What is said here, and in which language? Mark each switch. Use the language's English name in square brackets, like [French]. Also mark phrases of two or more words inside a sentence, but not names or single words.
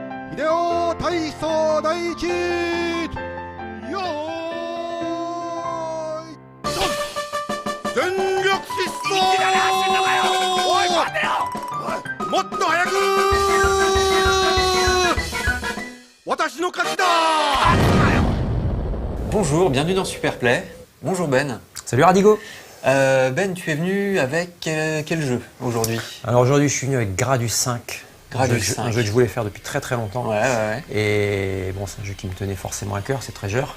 [Japanese] 秀夫体操第一よーい全力疾走おい待てよもっと早く私の勝ちだ [French] Bonjour, bienvenue dans Superplay. Bonjour Ben. Salut Radigo. Ben, tu es venu avec quel jeu aujourd'hui? Alors aujourd'hui je suis venu avec Gradius 5. Gradius 5. Un jeu que je voulais faire depuis très très longtemps. Ouais. Et bon, c'est un jeu qui me tenait forcément à cœur, c'est Treasure.